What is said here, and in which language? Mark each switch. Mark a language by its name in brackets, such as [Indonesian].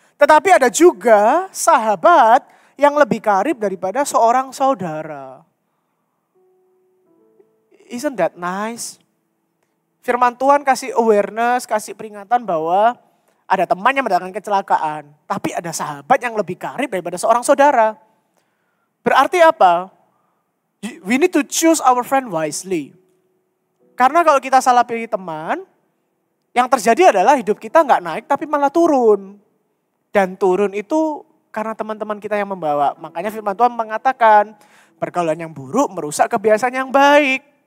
[Indonesian] Tetapi ada juga sahabat yang lebih karib daripada seorang saudara. [English] Isn't that nice? [Indonesian] Firman Tuhan kasih awareness, kasih peringatan bahwa ada teman yang mendatangkan kecelakaan. Tapi ada sahabat yang lebih karib daripada seorang saudara. Berarti apa? [English] We need to choose our friend wisely. [Indonesian] Karena kalau kita salah pilih teman, yang terjadi adalah hidup kita nggak naik tapi malah turun. Dan turun itu karena teman-teman kita yang membawa. Makanya firman Tuhan mengatakan, pergaulan yang buruk merusak kebiasaan yang baik.